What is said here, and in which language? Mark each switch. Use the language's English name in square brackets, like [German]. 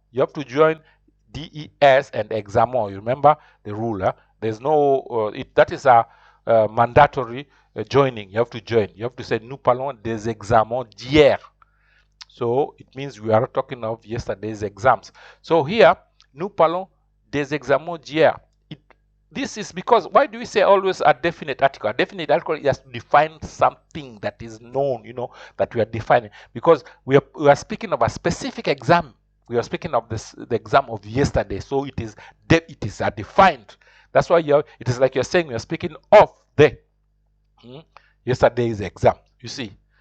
[English] You have to join DES and examen. You remember the rule. Huh? There's no, that is a mandatory joining. You have to join. You have to say [French] nous parlons des examens d'hier. [English] So it means we are talking of yesterday's exams. [French] So here, nous parlons des examens d'hier. [English] This is because, why do we say always a definite article? A definite article has to define something that is known, that we are defining. Because we are speaking of a specific exam. We are speaking of the exam of yesterday. So it is a defined. That's why it is like you're saying we are speaking of the yesterday's exam. You see?